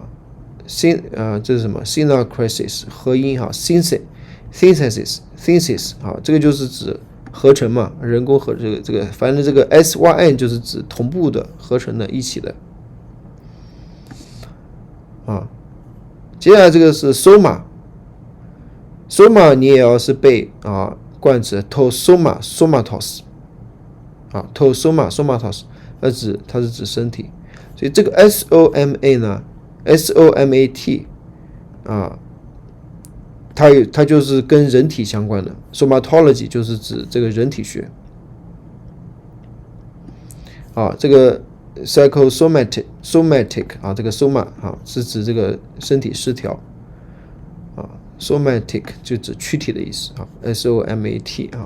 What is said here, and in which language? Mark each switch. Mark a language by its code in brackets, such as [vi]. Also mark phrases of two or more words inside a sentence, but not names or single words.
[zh] 这是什么 synchresis 合音哈 synthesis 啊，这个就是指合成嘛，人工合这个反正这个 syn 就是指同步的合成的一起的啊。接下来这个是 soma 你也要是背啊冠词 [el] τὸ σώματος [zh] 啊 [el] τὸ σώματος [zh] 它是指身体，所以这个 soma 呢SOMAT 啊，它就是跟人体相关的 ，somatology 就是指这个人体学啊，这个 psychosomatic 啊，这个 soma 啊是指这个身体失调啊 somatic 就指躯体的意思啊 ，somat 啊。